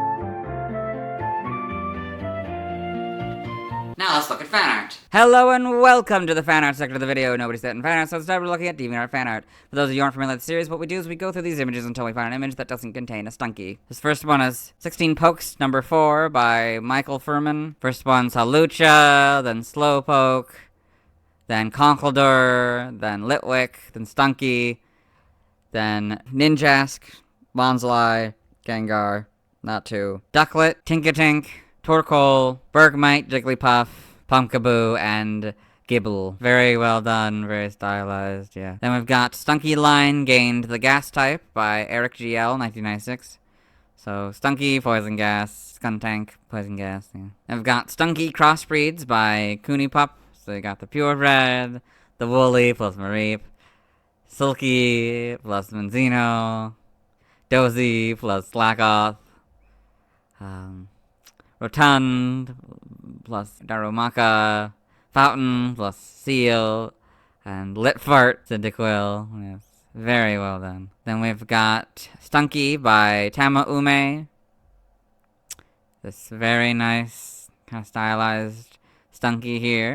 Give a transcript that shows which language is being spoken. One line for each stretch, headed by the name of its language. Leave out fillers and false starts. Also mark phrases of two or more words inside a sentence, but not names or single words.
English: Now let's look at fan art. Hello and welcome to the fan art section of the video. Nobody's set in fan art, so let's start looking at DeviantArt fan art. For those of you who aren't familiar with the series, what we do is we go through these images until we find an image that doesn't contain a Stunky. This first one is 16 Pokes, number 4 by Michael Furman. First one's Hawlucha, then Slowpoke, then Conkeldurr, then Litwick, then Stunky, then Ninjask, Bonsly, Gengar, not 2, Ducklet, Tinkatink, Torkoal, Bergmite, Jigglypuff, Pumpkaboo, and Gible. Very well done, very stylized, yeah. Then we've got Stunky Line gained the Gas type by Eric GL, 1996. So, Stunky, Poison Gas, Skuntank, Poison Gas, yeah. Then we've got Stunky Crossbreeds by Cooneypup. So you got the Purebred, the Woolly plus Mareep, Silky plus Manzino, Dozy plus Slackoth, Rotund plus Darumaka, Fountain plus Seal, and Litfart, Cyndaquil. Yes, very well done. Then we've got Stunky by Tama Ume. This very nice, kind of stylized Stunky here.